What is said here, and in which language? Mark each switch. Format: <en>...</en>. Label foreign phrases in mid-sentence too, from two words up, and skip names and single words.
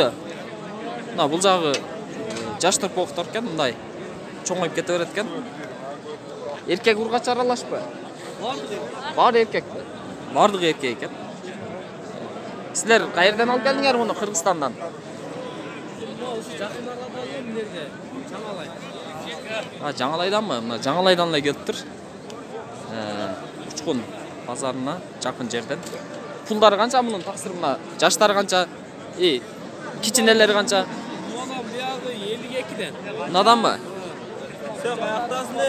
<uz>Mana bu jag'i yosh turpoqlar ekan, bunday cho'ng'ayib ketaveradi ekan. Erkek urg'acha aralashib. Bor erkak. Bordiq erkak ekan. Sizlar qayerdan olib keldinglar buni? Qirg'izistondan. Ha,</uz> <ky>Жаңалайданмы? Мына Жаңалайданла келиптир. Учкун базарына жакын жерден. Пулдары канча мунун таксыр мына? Жаштары канча? Кичинелери канча? Мына буягы 52ден. Мынаданбы? Сен каяктасың дей?</ky>